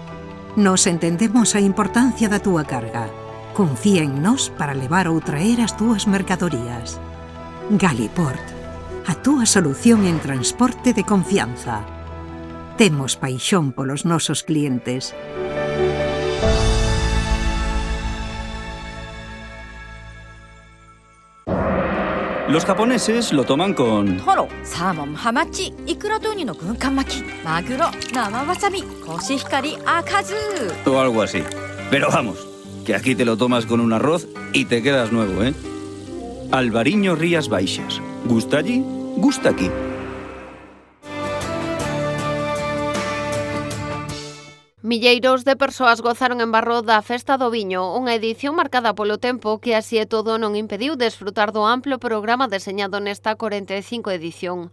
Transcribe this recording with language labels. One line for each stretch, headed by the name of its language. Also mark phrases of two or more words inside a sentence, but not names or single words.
Galician: Nos entendemos a importancia da túa carga. Confía en nós para levar ou traer as túas mercadorías. Galiport, a túa solución en transporte de confianza. Temos paixón polos nosos clientes.
Spanish: Los japoneses lo toman con...
Japanese: トロ、サーモン、ハマチ、イクラとウニの軍艦巻き、マグロ、生わさび、コシヒカリ、赤酢.
Spanish: o algo así. Pero vamos, que aquí te lo tomas con un arroz y te quedas nuevo, ¿eh? Albariño Rías Baixas. ¿Gusta allí? Gusta aquí.
Galician: Milleiros de persoas gozaron en Barro da Festa do Viño, unha edición marcada polo tempo que así e todo non impediu desfrutar do amplo programa deseñado nesta 45 edición.